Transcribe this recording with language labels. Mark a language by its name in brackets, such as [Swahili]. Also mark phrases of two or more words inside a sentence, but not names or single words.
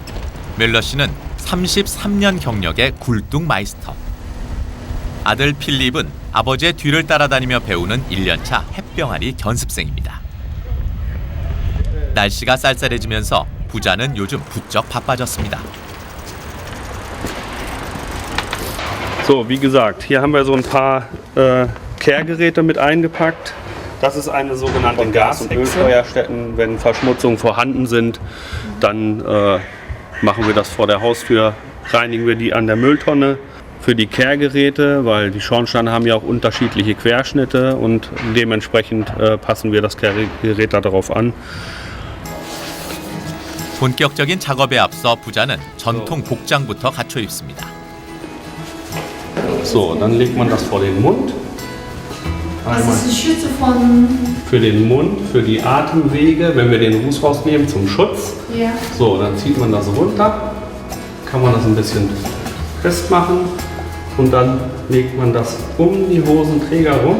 [Korean] 멜러 씨는 33년 경력의 굴뚝 마이스터. 아들 필립은 아버지의 뒤를 따라다니며 배우는 1년차 햇병아리 견습생입니다. 날씨가 쌀쌀해지면서 부자는 요즘 부쩍 바빠졌습니다. [German] So, wie gesagt, hier haben wir so ein paar Kehrgeräte mit eingepackt. Das ist eine sogenannte Gas- und Ölfeuerstätten. Wenn Verschmutzungen vorhanden sind, dann machen wir das vor der Haustür, reinigen wir die an der Mülltonne. Für die Kehrgeräte, weil die Schornsteine haben ja auch unterschiedliche Querschnitte und dementsprechend passen wir das Kehrgerät darauf an. [Korean] 본격적인 작업에 앞서 부자는 전통 복장부터 갖춰 입습니다. [German] So, dann legt man das vor den Mund. Was ist die Schütze von... Für den Mund, für die Atemwege, wenn wir den Ruß rausnehmen zum Schutz. Ja. So, dann zieht man das runter, kann man das ein bisschen festmachen und dann legt man das um die Hosenträger rum.